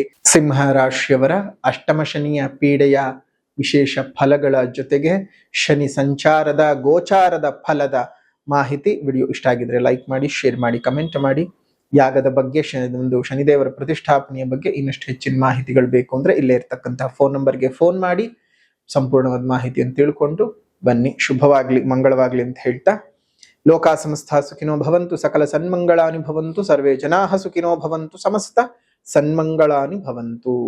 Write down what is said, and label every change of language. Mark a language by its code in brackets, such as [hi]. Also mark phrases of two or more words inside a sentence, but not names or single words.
[kn] ಸಿಂಹ ರಾಶಿಯವರ ಅಷ್ಟಮ ಶನಿಯ ಪೀಡೆಯ ವಿಶೇಷ ಫಲಗಳ ಜೊತೆಗೆ ಶನಿ ಸಂಚಾರದ ಗೋಚಾರದ ಫಲದ ಮಾಹಿತಿ ವಿಡಿಯೋ ಇಷ್ಟ ಆಗಿದ್ರೆ ಲೈಕ್ ಮಾಡಿ, ಶೇರ್ ಮಾಡಿ, ಕಮೆಂಟ್ ಮಾಡಿ. ಯಾಗದ ಬಗ್ಗೆ, ಒಂದು ಶನಿದೇವರ ಪ್ರತಿಷ್ಠಾಪನೆಯ ಬಗ್ಗೆ ಇನ್ನಷ್ಟು ಹೆಚ್ಚಿನ ಮಾಹಿತಿಗಳು ಬೇಕು ಅಂದ್ರೆ ಇಲ್ಲೇ ಇರ್ತಕ್ಕಂತಹ [en] phone numberge [kn] ಫೋನ್ ಮಾಡಿ ಸಂಪೂರ್ಣವಾದ ಮಾಹಿತಿಯನ್ನು ತಿಳ್ಕೊಂಡು ಬನ್ನಿ. ಶುಭವಾಗ್ಲಿ, ಮಂಗಳವಾಗ್ಲಿ ಅಂತ ಹೇಳ್ತಾ, [sa] ಲೋಕಾ ಸಮಸ್ತ ಸುಖಿನೋ ಭವಂತು, ಸಕಲ ಸನ್ಮಂಗಳಾನಿ ಭವಂತು, ಸರ್ವೇ ಜನಾಃ ಸುಖಿನೋ ಭವಂತು, ಸಮಸ್ತ ಸನ್ಮಂಗಳಾನಿ ಭವಂತು.